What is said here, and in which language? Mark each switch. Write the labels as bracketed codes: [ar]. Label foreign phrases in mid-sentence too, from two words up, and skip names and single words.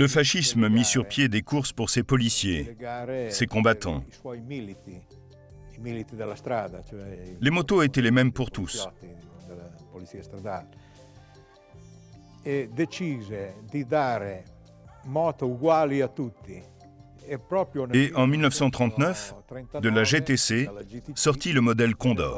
[fr] Le fascisme [it] delle mit gare, [fr] sur pied des courses pour ses policiers, [it] delle gare [fr] ses combattants. [it] per i suoi militi, i militi della strada, cioè i [fr] Les motos étaient les mêmes pour tous. [it] poliziotti della polizia stradale. E decise di dare moto uguali a tutti. E proprio nel [fr] Et en 1939, de la GTC [it] dalla GTC, [fr] sortit le modèle Condor.